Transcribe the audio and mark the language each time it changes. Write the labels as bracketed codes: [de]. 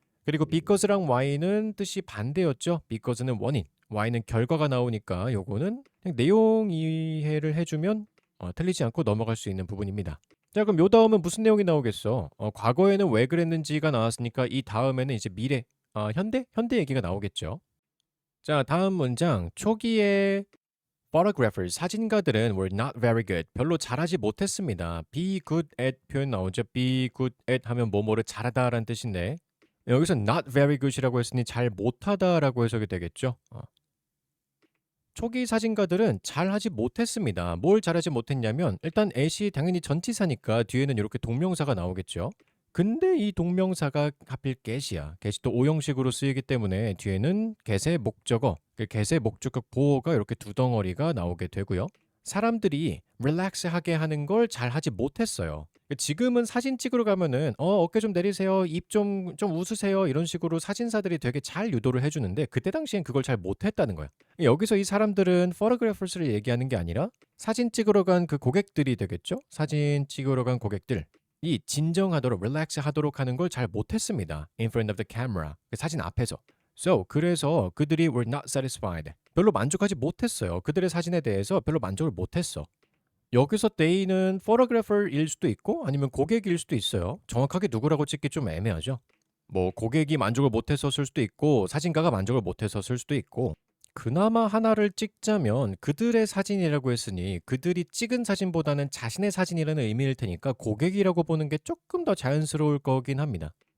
[ko] 그리고 because랑 why는 뜻이 반대였죠. because는 원인, why는 결과가 나오니까 요거는 그냥 내용 이해를 해주면 틀리지 않고 넘어갈 수 있는 부분입니다. 자, 그럼 요 다음은 무슨 내용이 나오겠어? 과거에는 왜 그랬는지가 나왔으니까 이 다음에는 이제 미래, 현대 얘기가 나오겠죠. 자, 다음 문장. 초기에 [en] Photographers, [ko] 사진가들은 [en] were not very good. [ko] 별로 잘하지 못했습니다. be good at 표현 나오죠. be good at 하면 뭐뭐를 잘하다라는 뜻인데 여기서 [en] not very good [ko] 이라고 했으니 잘 못하다라고 해석이 되겠죠. 초기 사진가들은 잘하지 못했습니다. 뭘 잘하지 못했냐면 일단 at이 당연히 전치사니까 뒤에는 이렇게 동명사가 나오겠죠. 근데 이 동명사가 하필 get이야. get이 또 오형식으로 쓰이기 때문에 뒤에는 get의 목적어, 그 get의 목적격 보어가 이렇게 두 덩어리가 나오게 되고요. 사람들이 릴렉스하게 하는 걸 잘하지 못했어요. 지금은 사진 찍으러 가면은 어깨 좀 내리세요, 입 좀 웃으세요 이런 식으로 사진사들이 되게 잘 유도를 해주는데 그때 당시엔 그걸 잘 못했다는 거야. 여기서 이 사람들은 photographers를 얘기하는 게 아니라 사진 찍으러 간 그 고객들이 되겠죠? 사진 찍으러 간 고객들. 이 진정하도록 릴렉스 하도록 하는 걸 잘 못했습니다. [en] In front of the camera. [ko] 그 사진 앞에서. [en] So, [ko] 그래서 그들이 [en] were not satisfied. [ko] 별로 만족하지 못했어요. 그들의 사진에 대해서 별로 만족을 못했어. 여기서 they는 photographer일 수도 있고 아니면 고객일 수도 있어요. 정확하게 누구라고 찍기 좀 애매하죠. 뭐 고객이 만족을 못했었을 수도 있고 사진가가 만족을 못했었을 수도 있고 그나마 하나를 찍자면 그들의 사진이라고 했으니 그들이 찍은 사진보다는 자신의 사진이라는 의미일 테니까 고객이라고 보는 게 조금 더 자연스러울 거긴 합니다.